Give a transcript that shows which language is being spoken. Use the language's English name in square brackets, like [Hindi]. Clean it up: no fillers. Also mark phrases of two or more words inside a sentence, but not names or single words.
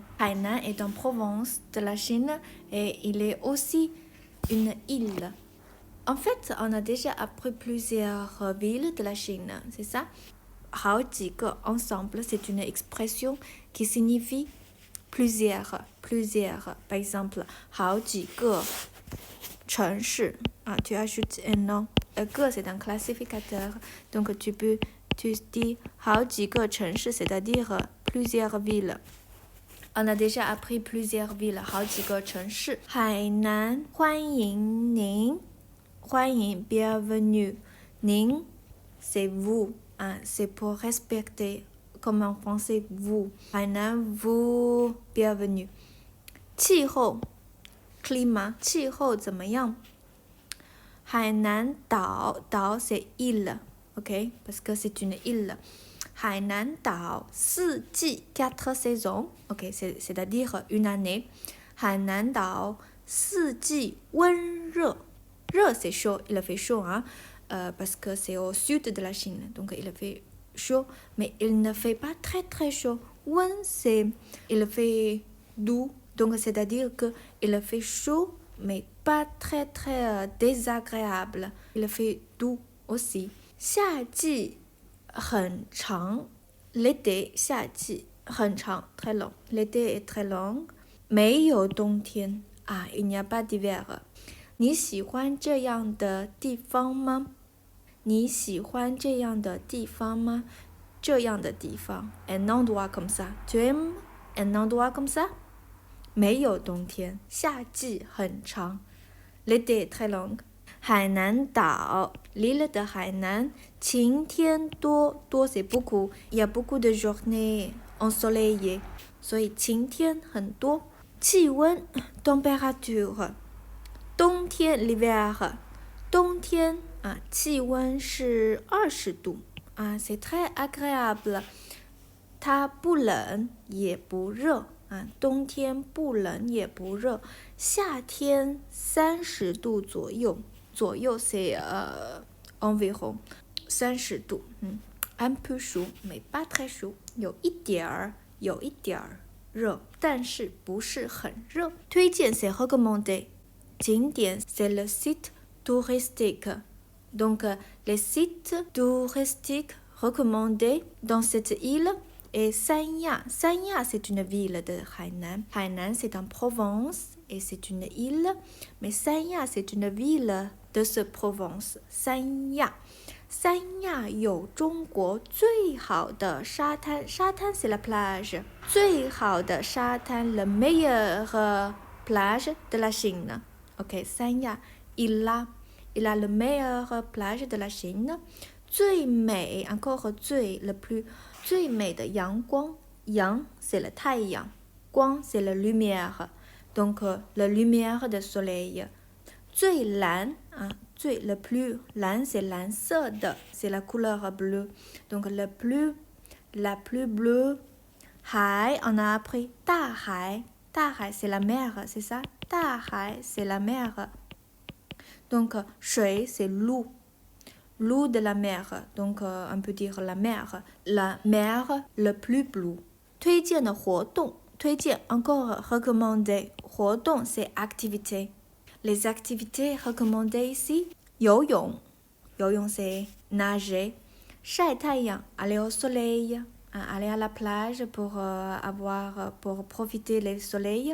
[French] Hainan est en Provence de la Chine et il est aussi une île. En fait, on a déjà appris plusieurs villes de la Chine, c'est ça? [Chinese] 好几个 [French] ensemble, c'est une expression qui signifie plusieurs. Par exemple, [Chinese] 好几个城市 [French] tu ajoutes un nom. Que c'est un classificateur. Donc tu dis [Chinese] 好几个城市, [French] c'est-à-dire plusieurs villes. On a déjà appris plusieurs villes, [Chinese] 好几个城市。海南欢迎您，欢迎 bienvenue. [French] 您 c'est vous, c'est pour respecter, comme en français vous. 海南 vous bienvenue. [Chinese] 气候 climat, 气候怎么样？ [French] 海南岛 c'est île, ok, parce que c'est une île. [Chinese] 海南岛四季 [French] quatre saisons, ok, c'est-à-dire une année. [Chinese] 海南岛四季温热， [French] 热 c'est chaud, il fait chaud, parce que c'est au sud de la Chine, donc il fait chaud, mais il ne fait pas très très chaud. 温 c'est il fait doux, donc c'est-à-dire que il fait chaud, mais pas très très désagréable. Il fait doux aussi. [Chinese] 夏季很长 l'été 夏季很长 [French] très long. L'été est très long. [Chinese] 没有冬天 [French] il n'y a pas d'hiver. [Chinese] 你喜欢这样的地方吗？你喜欢这样的地方吗？这样的地方 [French] un endroit comme ça. Tu aimes un endroit comme ça? [Chinese] 没有冬天，夏季很长 [French] l'été est très long. 海南岛 l'île de Hainan [Chinese] 晴天多 [French] c'est beaucoup. Il y a beaucoup de journées ensoleillées. [Chinese] 所以晴天很多。气温 température 冬天 l'hiver 冬天气温是20度 [French] c'est très agréable. [Chinese] 它不冷也不热冬天不冷也不热。夏天30度左右 [French] c'est environ 30度un peu chaud, mais pas très chaud. [Chinese] 有一点儿热，但是不是很热。 [French] 推荐 c'est recommander. 景点 c'est le site touristique. Donc les sites touristiques recommandés dans cette île est Sanya. Sanya c'est une ville de Hainan. Hainan c'est en Provence et c'est une île, mais Sanya c'est une ville de ce Provence. [Chinese] Sanya. 三亚有中国最好的沙滩，沙滩 [French] c'est la plage， [Chinese] 最好的沙滩 [French] le meilleur plage de la Chine. Ok, 三亚 il a le meilleur plage de la Chine. [Chinese] 最美 [French] encore 最 le plus [Chinese] 最美的阳光， [French] 阳 c'est le 太阳，光 c'est la lumière, donc la lumière de soleil. [Chinese] 最蓝最 [French] le plus 蓝 c'est [Chinese] 蓝色的 [French] c'est la couleur bleue, donc la plus bleue. 海 on a appris 大海 c'est la mer, c'est ça, 大海 c'est la mer. Donc 水 c'est l'eau de la mer, donc on peut dire la mer le plus bleu. [Chinese] 推荐的活动推荐 [French] encore recommander [Chinese] 活动 [French] c'est activité. Les activités recommandées ici 游泳 c'est nager. [Chinese] 晒太阳 [French] aller au soleil, aller à la plage pour profiter du soleil.